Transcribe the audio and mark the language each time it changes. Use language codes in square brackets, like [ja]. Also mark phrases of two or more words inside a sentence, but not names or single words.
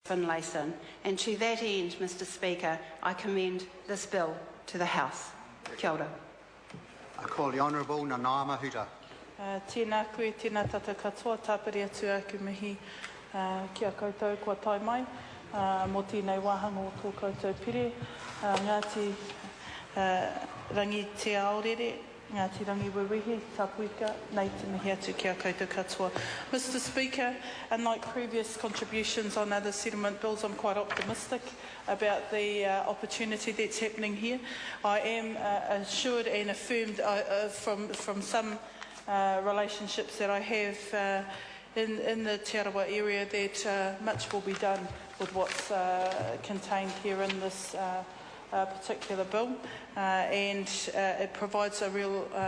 [en] Finlayson. And to that end, Mr Speaker, I commend this bill to the House. [mi] Kia ora. [en] I call the Honourable Nanaima Huta. [mi] Tēnā koe, tēnā tata katoa, tāpiri atu aku mihi kia koutou kua tai mai, mō tēnei wāhanga o tō koutou pire, Ngāti rangi te aorere, Ngāti rangi wewehe, tapuika, nei te mihi atu kia koutou katoa. [en] Mr Speaker, unlike previous contributions on other settlement bills, I'm quite optimistic about the opportunity that's happening here. I am assured and affirmed from some relationships that I have in the Te Arawa area that much will be done with what's contained here in this particular bill, and it provides a real,